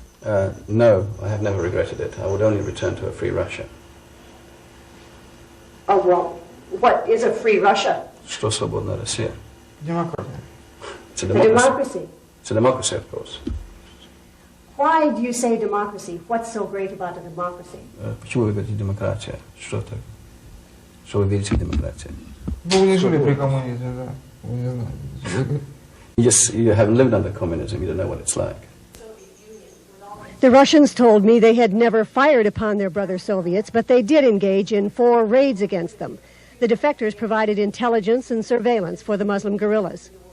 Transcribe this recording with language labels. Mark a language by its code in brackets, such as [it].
[en] No, I have never regretted it. I would only return to a free Russia. Oh, well, what is a free Russia? [ru] Что свободная Россия? Демократия. [en] It's a democracy. Democracy. It's a democracy, of course. Why do you say democracy? What's so great about a democracy? [ru] Почему вы говорите демократия? Что так? Что вы видите в демократии? Вы не жили при коммунизме, да? Вы не знаете. [en] You haven't lived under communism. You don't know what it's like. The Russians told me they had never fired upon their brother Soviets, but they did engage in 4 raids against them. The defectors provided intelligence and surveillance for the Muslim guerrillas.